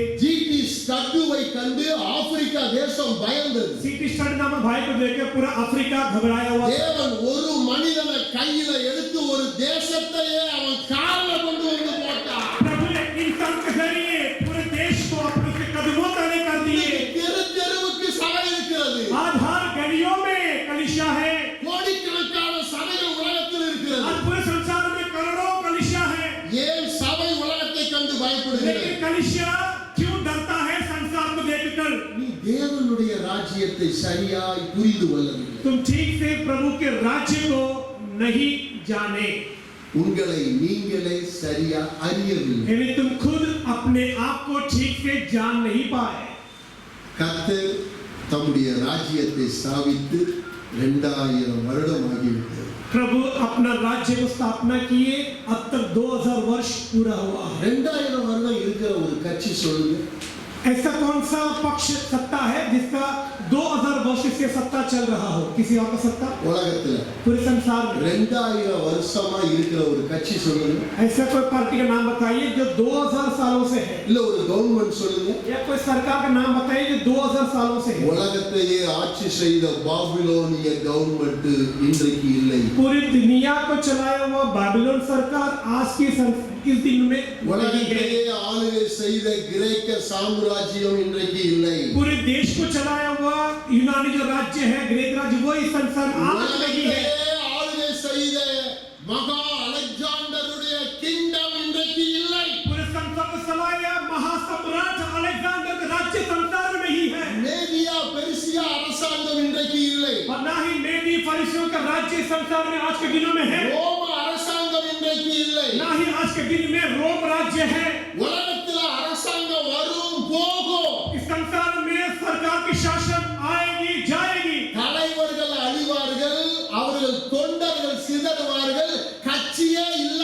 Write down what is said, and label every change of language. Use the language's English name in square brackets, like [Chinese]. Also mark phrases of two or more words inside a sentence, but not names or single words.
[Tamil] ஜிடி ஸ்டட்டுவை கண்டு ஆப்பிரிக்கா தேசம் பயந்தது. [Hindi] सीटी स्टड नामक भाई को देखकर पूरा अफ्रीका घबराया हुआ। [Tamil] தேவன் ஒரு மனிதனை கையில எடுத்து ஒரு தேசத்தையே அவன் கால்ல கொண்டு வந்து போட்டான். [Hindi] प्रभु ने इंसान के जरिए पूरे देश को अपने के कदमों तले कर दिए। [Tamil] தெரு தெருவுக்கு சபை இருக்கிறது. [Hindi] आज हर गलियों में कलीसिया है। [Tamil] கோடிக்கணக்கான சபைகள் உலகத்தில் இருக்கிறது. [Hindi] आज पूरे संसार में करोड़ों कलीसिया है। [Tamil] ஏன் சபை உலகத்தை கண்டு பயப்படுகிறது? [Hindi] लेकिन कलीसिया क्यों डरता है संसार को देखकर? [Tamil] நீ தேவனுடைய ராஜ்யத்தை சரியாய் புரிந்து கொள்ளவில்லை. [Hindi] तुम ठीक से प्रभु के राज्य को नहीं जाने, [Tamil] உங்களை நீங்களே சரியா அறியவில்லை. [Hindi] यानी तुम खुद अपने आप को ठीक से जान नहीं पाए। [Tamil] கர்த்தர் தம்முடைய ராஜ்யத்தை ஸ்தாபித்து 2000 வருடம் ஆகிவிட்டது. [Hindi] प्रभु अपना राज्य को स्थापना किए, अब तक 2000 वर्ष पूरा हुआ है। [Tamil] 2000 வருடம் இருக்கிற ஒரு கட்சி சொல்லுங்க. [Hindi] ऐसा कौन सा पक्ष सत्ता है जिसका 2000 वर्ष से सत्ता चल रहा हो? किसी और का सत्ता [Tamil] உலகத்துல [Hindi] पूरे संसार में? [Tamil] 2000 வருஷமா இருக்கிற ஒரு கட்சி சொல்லுங்க. [Hindi] ऐसा कोई पार्टी का नाम बताइए जो 2000 सालों से है, [Tamil] இல்ல ஒரு கவர்மெண்ட் சொல்லுங்க. [Hindi] या कोई सरकार का नाम बताइए जो 2000 सालों से है। [Tamil] உலகத்தையே ஆட்சி செய்த பாபிலோனிய கவர்மெண்ட் இன்றைக்கு இல்லை. [Hindi] पूरी दुनिया को चलाया हुआ बाबिलोन सरकार आज की इस दिन में नहीं है। [Tamil] உலகத்தையே ஆளுகை செய்த கிரேக்க சாம்ராஜ்யம் இன்றைக்கு இல்லை. [Hindi] पूरे देश को चलाया हुआ यूनानी जो राज्य है, ग्रीक राज्य, वो इस संसार में आज नहीं है। [Tamil] உலகத்தையே ஆளுகை செய்த மகா அலெக்சாண்டருடைய கிங்டம் இன்றைக்கு இல்லை. [Hindi] पूरे संसार को चलाया महासम्राट अलेक्जेंडर का राज्य संसार में ही है। [Tamil] மேதியா பெர்சியா அரசாங்கம் இன்றைக்கு இல்லை. [Hindi] और ना ही मेदी फरिसियों का राज्य संसार में आज के दिनों में है। [Tamil] ரோம அரசாங்கம் இன்றைக்கு இல்லை. [Hindi] ना ही आज के दिन में रोम राज्य है। [Tamil] உலகத்துல அரசாங்கம் வரும் போகும். [Hindi] इस संसार में सरकार की शासन आएगी जाएगी। [Tamil] தலைவர்கள் அழிவார்கள், அவர்கள் தொண்டர்கள் சிதறுவார்கள், கட்சியே